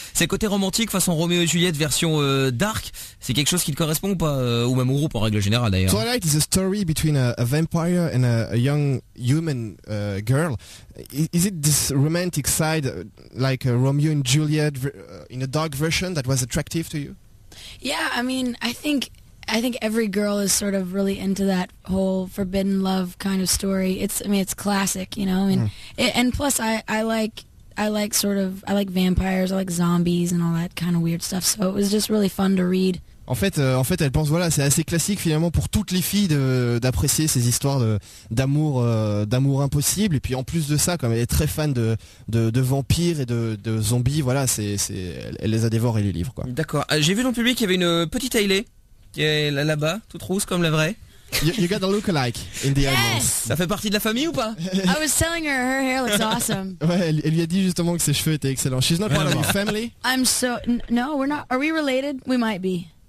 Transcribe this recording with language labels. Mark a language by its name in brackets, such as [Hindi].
[French] C'est côté romantique façon Roméo et Juliette version dark. C'est quelque chose qui te correspond ou pas, ou même au groupe en règle générale d'ailleurs. [English] Twilight is a story between a vampire and a young human girl. Is it this romantic side like Romeo and Juliet in a dark version that was attractive to you? Yeah, I mean, I think every girl is sort of really into that whole forbidden love kind of story. It's classic, you know. I mean, and plus I like vampires, I like zombies and all that kind of weird stuff. So it was just really fun to read. [French] En fait, elle pense, voilà, c'est assez classique finalement pour toutes les filles d'apprécier ces histoires d'amour impossible. Et puis en plus de ça, comme elle est très fan de vampires et de zombies, voilà, elle les a dévorés les livres, quoi. D'accord. J'ai vu dans le public qu'il y avait une petite Hayley qui est là-bas, toute rousse comme la vraie. [English] You got a look-alike in the audience. [French] Ça fait partie de la famille ou pas? [English] I was telling her hair looks awesome. [French] Ouais, elle lui a dit justement que ses cheveux étaient excellents. [English] She's not part of our family. I'm so no, we're not. Are we related? We might be.